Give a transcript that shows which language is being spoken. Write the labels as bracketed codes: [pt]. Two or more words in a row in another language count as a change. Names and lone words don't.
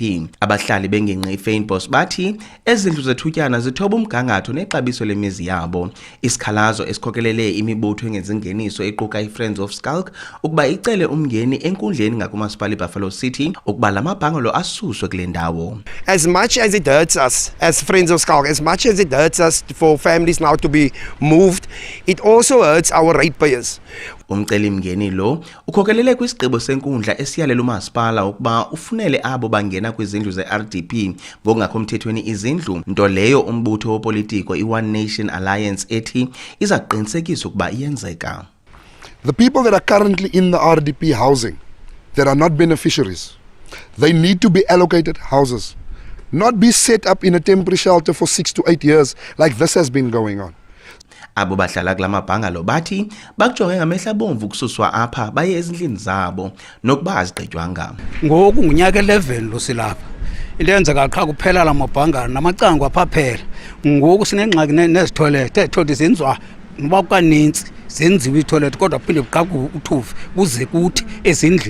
[xh] Abahlali bengingqi iFynbos bathi ezindlu zethutyana zithoba umgangatho nexabiso lemizi yabo. Isikhalazo esikhokelele imibutho engenzingeniso equka iFriends of Skulk ukuba icele umngeni enkundleni ngakumasipala iBuffalo City ukuba la mabhangalo asuswe kule ndawo. [en] As much as it hurts us as Friends of Skulk, as much as it hurts us for families now to be moved, it also hurts our ratepayers. [xh] Umceli mngeni lo ukhokelele kwisigqibo senkundla esiyalela umasipala ukuba ufunele abo bangena kwizindlu ze-RDP ngokungakho mthethweni izindlu, nto leyo umbutho wopolitiko i-One Nation Alliance ethi iza kuqinisekisa ukuba iyenzeka. [en] The people that are currently in the RDP housing that are not beneficiaries, they need to be allocated houses, not be set up in a temporary shelter for 6 to 8 years like this has been going on. [xh] Abo bahlala kula mabhangalo bathi bakujonge ngamehla bomvu kususwa apha baye ezindlini zabo nokuba azigqitywanga. Ngoku ngunyaka 11 lo silapha. Into yenzeka qha kuphela la mabhangalo namacango aphaphela. Ngoku sinengxaki nezitoilet, ezitoilet zenziwa noba kaninzi zenziwe itoilet kodwa phinde buqhaku uthufi buze kuthi ezindlini.